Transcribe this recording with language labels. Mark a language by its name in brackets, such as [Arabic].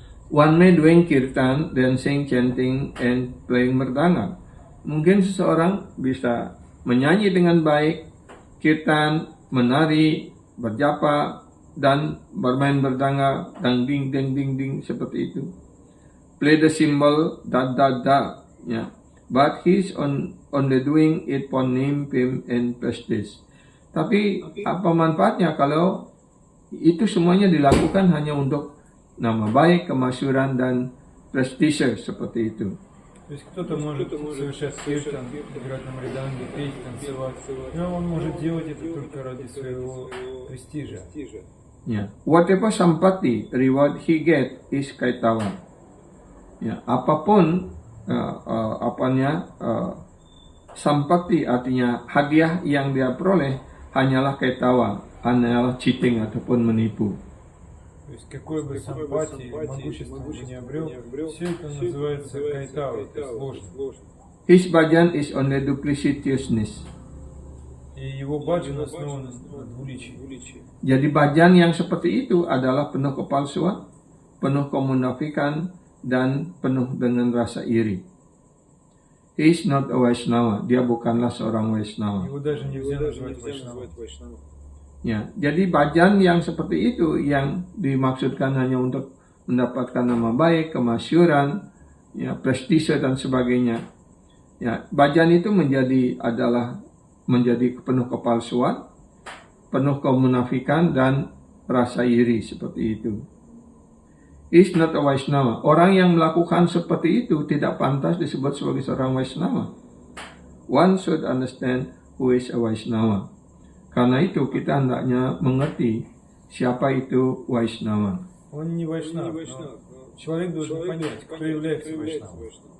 [English] One may doing kirtan, dancing, chanting, and playing merdanga. [Indonesian] Mungkin seseorang bisa menyanyi dengan baik, kirtan, menari, berjapa, dan bermain merdanga, dang ding ding ding ding seperti itu. [English] Play the cymbal, da da da, ya. But he's only doing it for name, fame, and prestige. [Indonesian] Tapi apa manfaatnya kalau itu semuanya dilakukan hanya untuk nama baik, kemasyhuran, dan prestise seperti itu. [Russian] То есть кто-то может совершать киртан, играть на мриданге, петь, танцевать, но он может делать это только ради своего престижа. [English] Ya, whatever sampati reward he get is kaitawa. [Indonesian] Ya, apapun sampati artinya hadiah yang dia peroleh hanyalah kaitawa, hanyalah cheating ataupun menipu. [Russian] То есть какой бы сампати, могущество бы не обрел, все это называется кайтавой, то есть ложно. [English] His bhajan is only duplicitousness. [Russian] И его баджан основан на двуличии. [Indonesian] Jadi bhajan yang seperti itu adalah penuh kepalsuan, penuh kemunafikan, dan penuh dengan rasa iri. [English] He is not a Vaishnava. [Indonesian] Dia bukanlah seorang Vaishnava. [Russian] Его даже нельзя назвать Вайшнавой. [Indonesian] Ya, jadi bhajan yang seperti itu yang dimaksudkan hanya untuk mendapatkan nama baik, kemasyhuran, ya, prestise dan sebagainya. Ya, bhajan itu menjadi penuh kepalsuan, penuh kemunafikan dan rasa iri seperti itu. [English] Is not a Vaishnava. [Indonesian] Orang yang melakukan seperti itu tidak pantas disebut sebagai seorang Vaishnava. [English] One should understand who is a Vaishnava. [Indonesian] Karena itu kita hendaknya mengerti siapa itu Vaishnava. [Russian] Он не Вайшнав, но человек должен понять, кто является Вайшнавой.